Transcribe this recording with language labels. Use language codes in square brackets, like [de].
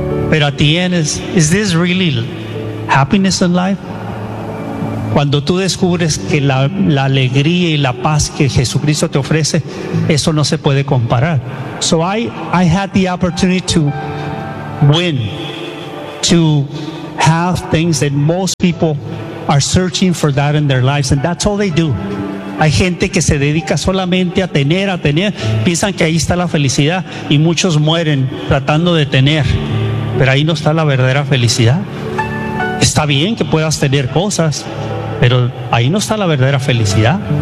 [en] But at the end, is this really happiness in life? [es] Cuando tú descubres que la alegría y la paz que Jesucristo te ofrece, eso no se puede comparar. [en] So I had the opportunity to win, to have things that most people are searching for that in their lives, and that's all they do. [es] Hay gente que se dedica solamente a tener, piensan que ahí está la felicidad y muchos mueren tratando de tener, pero ahí no está la verdadera felicidad. Está bien que puedas tener cosas, pero ahí no está la verdadera felicidad.